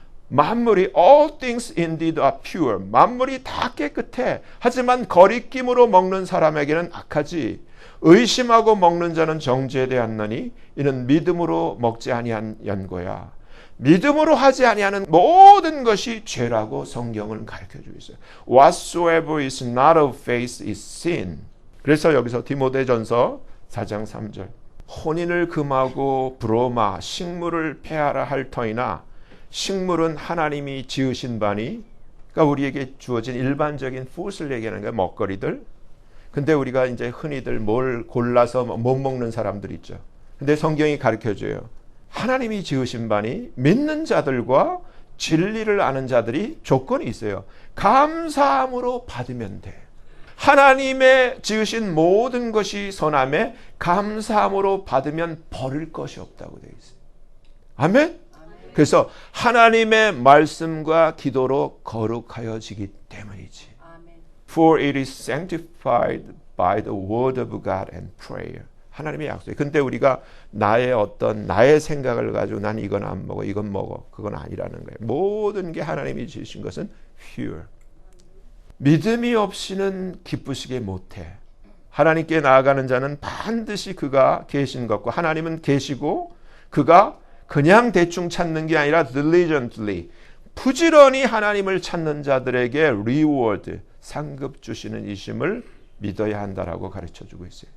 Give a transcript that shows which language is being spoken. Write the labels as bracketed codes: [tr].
[ko] 만물이 [en] all things indeed are pure [ko] 만물이 다 깨끗해. 하지만 거리낌으로 먹는 사람에게는 악하지. 의심하고 먹는 자는 정죄되었느니 이는 믿음으로 먹지 아니한 연고야. 믿음으로 하지 아니하는 모든 것이 죄라고 성경은 가르쳐주고 있어요. [en] Whatsoever is not of faith is sin. [ko] 그래서 여기서 디모데전서 4장 3절 혼인을 금하고 브로마 식물을 폐하라 할 터이나 식물은 하나님이 지으신 바니, 그러니까 우리에게 주어진 일반적인 푸드를 얘기하는 거예요. 먹거리들. 근데 우리가 이제 흔히들 뭘 골라서 못 먹는 사람들 있죠. 근데 성경이 가르쳐줘요. 하나님이 지으신 바니 믿는 자들과 진리를 아는 자들이 조건이 있어요. 감사함으로 받으면 돼. 하나님의 지으신 모든 것이 선함에 감사함으로 받으면 버릴 것이 없다고 되어 있어요. 아멘? 그래서 하나님의 말씀과 기도로 거룩하여지기 때문이지. [en] For it is sanctified by the word of God and prayer. [ko] 하나님의 약속이에요. 근데 우리가 나의 생각을 가지고 난 이건 안 먹어, 이건 먹어. 그건 아니라는 거예요. 모든 게 하나님이 지으신 것은 pure. 믿음이 없이는 기쁘시게 못해. 하나님께 나아가는 자는 반드시 그가 계신 것과 하나님은 계시고 그가 그냥 대충 찾는 게 아니라 diligently 부지런히 하나님을 찾는 자들에게 reward 상급 주시는 이심을 믿어야 한다라고 가르쳐주고 있어요.